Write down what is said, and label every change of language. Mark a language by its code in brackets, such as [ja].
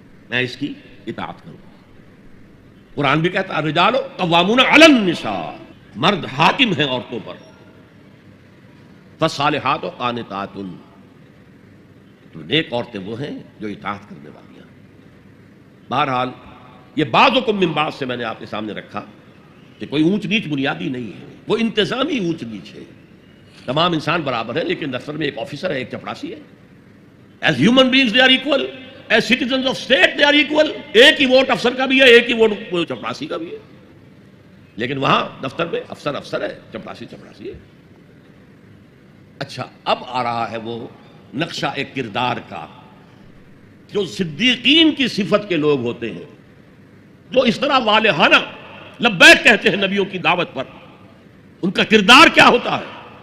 [ur] میں اس کی اطاعت کروں۔ قرآن بھی کہتا ہے [ar] الرجال قوامون علی النساء، [ur] مرد حاکم ہیں عورتوں پر، [ar] فالصالحات قانتات، [ur] تو نیک عورتیں وہ ہیں جو اطاعت کرنے والی ہیں۔ بہرحال یہ [ar] بعضکم من بعض [ur] سے میں نے آپ کے سامنے رکھا کہ کوئی اونچ نیچ بنیادی نہیں ہے، وہ انتظامی اونچ نیچ ہے، تمام انسان برابر ہے، لیکن دفتر میں ایک آفیسر ہے، ایک چپڑاسی ہے، [en] As human beings they are equal, as citizens of state they are equal. [ur] ایک ہی ووٹ افسر کا بھی ہے، ایک ہی ووٹ چپراسی کا بھی ہے، لیکن وہاں دفتر میں افسر افسر ہے، چپراسی چپراسی ہے۔ اچھا، اب آ رہا ہے وہ نقشہ ایک کردار کا، جو صدیقین کی صفت کے لوگ ہوتے ہیں، جو اس طرح والہانہ لبیک کہتے ہیں نبیوں کی دعوت پر، ان کا کردار کیا ہوتا ہے؟